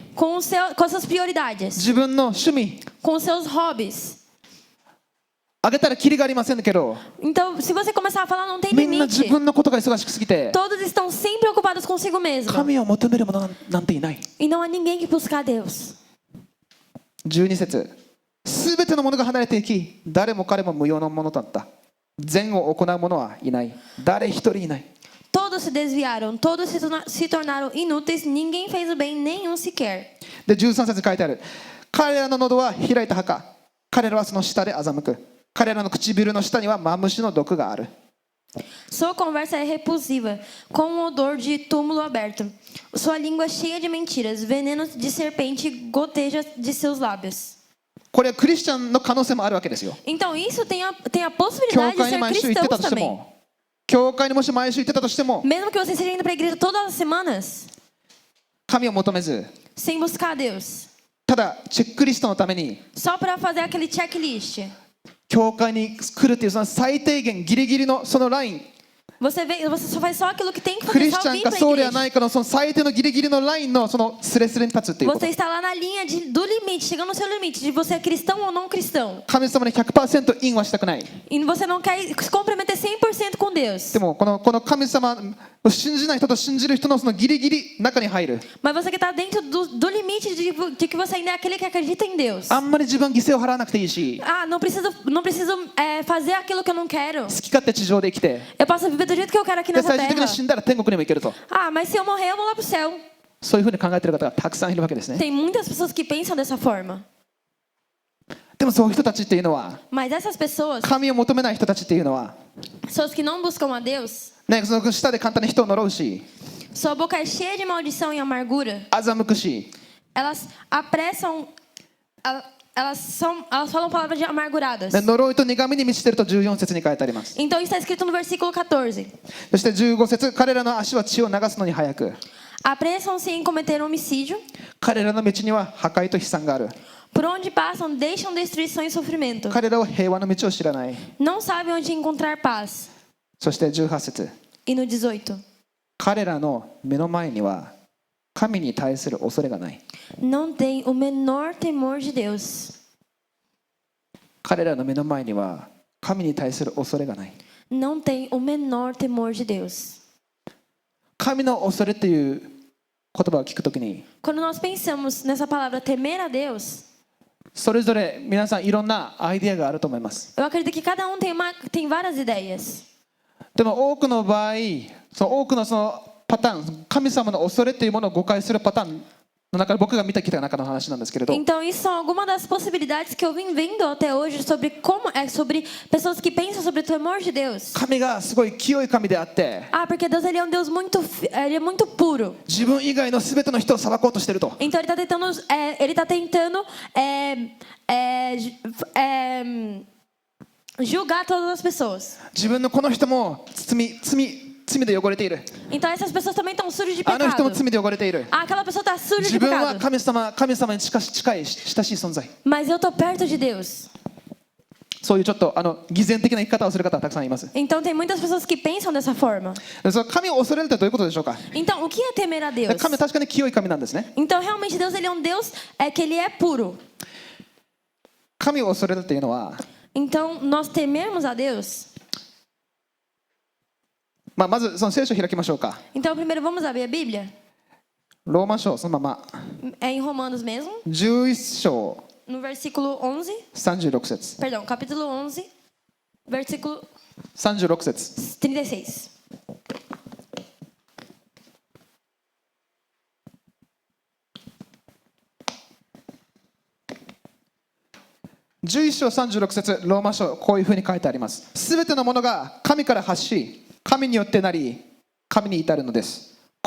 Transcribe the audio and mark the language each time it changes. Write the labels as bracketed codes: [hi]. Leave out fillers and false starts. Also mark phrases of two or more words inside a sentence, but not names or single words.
[pt] com as suas prioridades, [ja] 自分の趣味。 [pt] com os seus hobbies. [ja] あげたらキリがありませんけど、 [pt] Então, se você começar a falar, não tem [ja] みんな自 [pt] limite. [ja] 分のことが忙しくすぎて、 [pt] Todos estão sempre ocupados consigo mesmo. [ja] 神を求める者なんていない。 [pt] E não há ninguém que busca a Deus. [ja] 12 節。すべてのものが離れていき、誰も彼も無用なものだった。善を行う者はいない。誰一人いない。 [pt] Todos se desviaram, todos se tornaram inúteis, ninguém fez o bem, nenhum sequer. [ja] で、13節書いてある。彼らの喉は開いた墓。彼らはその下で欺く。彼らの唇の下にはマムシの毒がある。 [pt] Sua conversa é repulsiva, com um odor de túmulo aberto. Sua língua é cheia de mentiras, veneno de serpente goteja de seus lábios. [ja] これはクリスチャンの可能性もあるわけですよ。 [pt] Então isso tem a [ja] 教 [pt] possibilidade de [ja] 会に [pt] ser [ja] 毎週行ってた [pt] cristãos [ja] として [pt] também. [ja] も、教会にもし毎週行ってたとしても、 [pt] Mesmo que você esteja indo para a igreja todas as semanas, [ja] 神を求めず、 [pt] sem buscar a Deus, [ja] ただチェックリストのために [pt] só para fazer aquele checklist. [ja] 教会に来るっていうその最低限ギリギリのそのライン、 [pt] Você só faz só aquilo que tem que [ja] ク [pt] fazer, [ja] リス [pt] só [ja] チャン [pt] vir [ja] か [pt] para a [ja] そうでは [pt] igreja. [ja] ないかのその最低のギリギリのラインのそのスレスレに立つっていうこと。 [pt] Você está lá na linha do limite, chegando no seu limite, de você é cristão ou não cristão. [ja] 神様に 100% インはしたくない。 [pt] E você não quer se comprometer 100% com Deus. [ja] でもこの神様を信じない人と信じる人のそのギリギリ中に入る。 [pt] Mas você que está dentro do limite de que você ainda é aquele que acredita em Deus. [ja] あんまり自分犠牲を払わなくていいし、 [pt] Ah, não preciso fazer aquilo que eu não quero. [ja] 好き勝手地上で生きて、 [pt] Eu posso viver do jeito que eu quero aqui [ja] で [pt] nessa [ja] 最終的に [pt] terra. [ja] 死んだら天国にも行けると。 [pt] Ah, mas se eu morrer, eu vou lá pro céu. [ja] そういうふうに考えている方がたくさんいるわけですね。 [pt] Tem muitas pessoas que pensam dessa forma. [ja] でもそういう人たちっていうのは、 [pt] Mas essas pessoas, [ja] 神を求めない人たちっていうのは、 [pt] pessoas que não buscam a Deus, [ja] ね、その下で簡単に人を呪うし、 [pt] sua boca é cheia de maldição e amargura. [ja] 欺くし、 [pt] Elas apressam, elas falam palavras amarguradas. [ja] ね、呪いと苦みに満ちていると14節に書いてあります。 [pt] Então isso está escrito no versículo 14. [ja] そして15節、彼らの足は血を流すのに早く、 [pt] Apressam-se em cometer homicídio. [ja] 彼らの道には破壊と悲惨がある。 [pt] Por onde passam, deixam destruição e sofrimento. [ja] 彼らは平和の道を知らない。 [pt] Não sabem onde encontrar paz. [ja] そして18節、 [pt] E no 18. [ja] 彼らの目の前には神に対する恐れがない。 [pt] Não tem o menor temor de Deus. [ja] 彼らの目の前には神に対する恐れがない。 [pt] Não tem o menor temor de Deus. [ja] 神の恐れっていう言葉を聞くときに、 [pt] Quando nós pensamos nessa palavra temer a Deus, [ja] それぞれ皆さんいろんなアイデアがあると思います。 [pt] eu acredito que cada um tem várias ideias. [ja] でも多くの場合、多くのそのパターン、神様の恐れというものを誤解するパターンの中で僕が見てきた中の話なんですけれど、 [pt] Então, isso são algumas das possibilidades que eu vim vendo até hoje sobre sobre pessoas que pensam sobre o temor de Deus. [ja] 神がすごい清い神であって、 [pt] Ah, porque Deus ele é um Deus ele é muito puro. [ja] 自分以外のすべての人を裁こうとしていると。 [pt] Então ele tá tentando julgar todas as pessoas. [ja] 自分のこの人も罪で汚れている。 [pt] Então essas pessoas também estão sujas de [ja] あの人も [pt] pecado. [ja] 罪で汚れている。 [pt] Ah, aquela pessoa tá suja [ja] 自 [pt] de [ja] 分は [pt] pecado. [ja] 神様に近い親しい存在。 [pt] Mas eu tô perto de Deus. [ja] そういうちょっと偽善的な生き方をする方はたくさんいます。 [pt] Então tem muitas pessoas que pensam dessa forma. [ja] その神を恐れるってどういうことでしょうか。 [pt] Então o que é temer a Deus? [ja] 神は確かに清い神なんですね。 [pt] Então realmente Deus ele é um Deus que ele é puro. [ja] 神を恐れるっていうのは、 [pt] Então nós temermos a Deus. [ja] まずその聖書を開きましょうか。 [pt] Então primeiro vamos abrir a Bíblia. [ja] ローマ書そのまま [pt] É em Romanos mesmo, [ja] 11章 [pt] no versículo 11, [ja] 36節 [pt] perdão, capítulo 11, versículo [ja] 36 節 [pt] 36. [ja] 11章36節ローマ書こういうふうに書いてあります。すべてのものが神から発し、神によってなり、神に至るのです。